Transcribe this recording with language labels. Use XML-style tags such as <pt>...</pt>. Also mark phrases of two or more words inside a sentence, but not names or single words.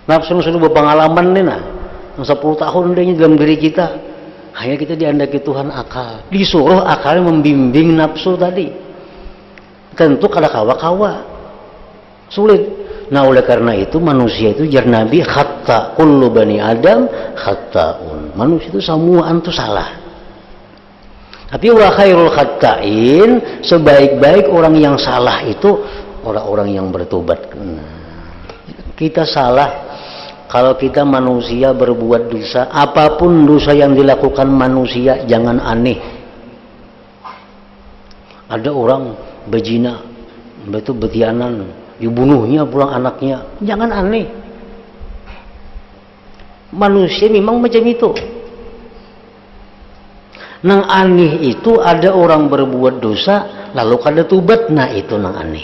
<id>Nafsu sudah berpengalaman nih nah. 10 tahun dia dalam diri kita. Hanya kita diandaki Tuhan akal. Disuruh akalnya membimbing nafsu tadi.</id> <bjn>Tentu kada kawa-kawa. Sulit.</bjn> <id>Nah oleh karena itu manusia itu jar Nabi</id> <ar>خطاء كل بني آدم خطاء.</ar> <id>Manusia itu semuaan itu salah. Tapi</id> <ar>وخير الخطائين,</ar> <id>sebaik-baik orang yang salah itu orang-orang yang bertobat. Kita salah. Kalau kita manusia berbuat dosa, apapun dosa yang dilakukan manusia, jangan aneh. Ada orang berzina,</id> <bjn>itu betianan, dibunuhnya pulang anaknya, jangan aneh.</bjn> <id>Manusia memang macam itu.</id> <bjn>Nang aneh itu ada orang berbuat dosa, lalu kada tobat, nah itu nang aneh.</bjn>